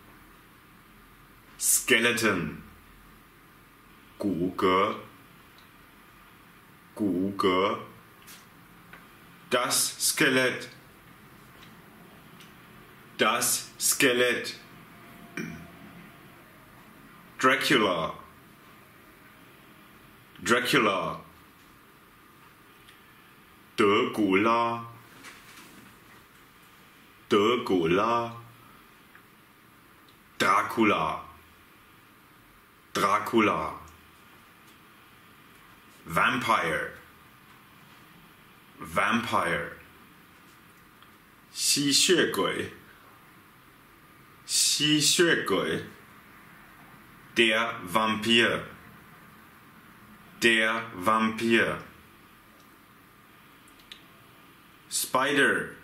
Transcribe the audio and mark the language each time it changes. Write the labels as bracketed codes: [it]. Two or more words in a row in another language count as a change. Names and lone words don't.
[en] Skeleton. 骨骼. [zh] 骨骼. [de] Das Skelett. Das Skelett. [en] Dracula. Dracula. [zh] 德古拉. 德古拉. [de] Dracula. [en] Dracula. Vampire. Vampire. [zh] 吸血鬼. 吸血鬼. [de] Der Vampir. Der Vampir. [en] Spider.